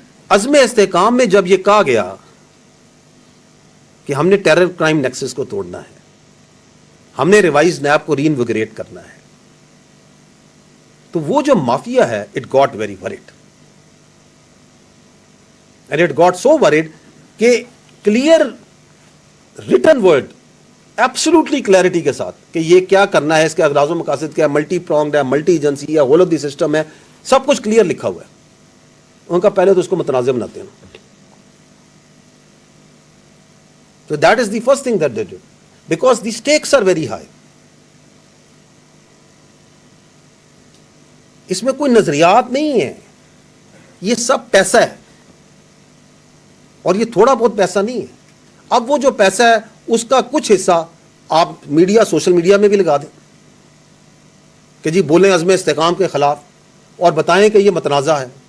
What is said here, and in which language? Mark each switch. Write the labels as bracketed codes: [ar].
[ur] عزم استحکام میں جب یہ کہا گیا کہ ہم نے ٹیرر کرائم نیکسس کو توڑنا ہے, ہم نے ریوائز نیب کو ری انویگریٹ کرنا ہے, تو وہ جو مافیا ہے, [en] it got very word, and it got so word [ur] کہ clear written word, absolutely clarity کے ساتھ کہ یہ کیا کرنا ہے, اس کے اغراض و مقاصد کیا ہے, ملٹی پرونگڈ ہے, ملٹی ایجنسی ہے, [en] whole of the system [ur] ہے, سب کچھ کلیئر لکھا ہوا ہے. ان کا پہلے تو اس کو متنازع بناتے ہیں. [en] So that is the first thing that they did, because the stakes are very high. [ur] اس میں کوئی نظریات نہیں ہے, یہ سب پیسہ ہے, اور یہ تھوڑا بہت پیسہ نہیں ہے. اب وہ جو پیسہ ہے اس کا کچھ حصہ آپ میڈیا, سوشل میڈیا میں بھی لگا دیں کہ جی بولیں عزم استحکام کے خلاف, اور بتائیں کہ یہ متنازع ہے.